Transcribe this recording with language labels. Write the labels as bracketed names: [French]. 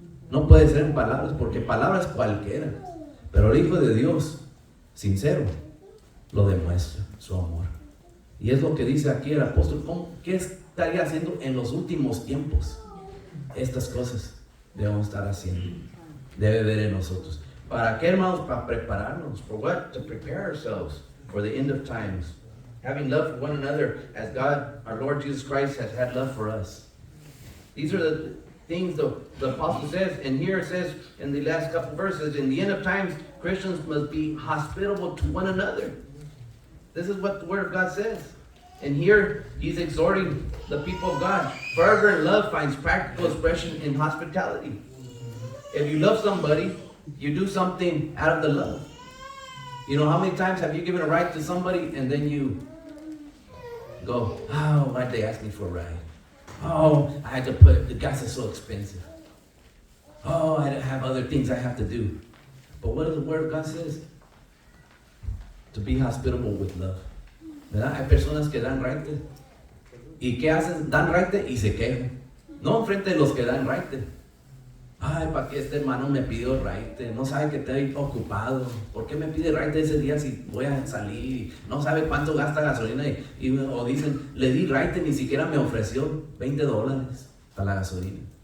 [Spanish] No puede ser en palabras, porque palabras cualquiera, pero el Hijo de Dios, sincero, lo demuestra, su amor. Y es lo que dice aquí el apóstol. ¿Qué estaría haciendo en los últimos tiempos? Estas cosas debemos estar haciendo. Debe ver en nosotros. ¿Para qué, hermanos? Para prepararnos. [English] For what? To prepare ourselves for the end of times. Having love for one another as God, our Lord Jesus Christ, has had love for us. These are the things the apostle says, and here it says in the last couple verses, in the end of times, Christians must be hospitable to one another. This is what the Word of God says. And here he's exhorting the people of God. Fervent love finds practical expression in hospitality. If you love somebody, you do something out of the love. You know, how many times have you given a ride to somebody and then you go, oh, why'd they ask me for a ride? Oh, I had to the gas is so expensive. Oh, I have other things I have to do. But what does the Word of God says? To be hospitable with love. [Spanish] ¿Verdad? Hay personas que dan raite. ¿Y qué hacen? Dan raite y se quejan. No enfrente de los que dan raite. Ay, ¿para qué este hermano me pidió raite? No sabe que estoy ocupado. ¿Por qué me pide raite ese día si voy a salir? No sabe cuánto gasta gasolina. O dicen, le di raite, ni siquiera me ofreció $20 para la gasolina.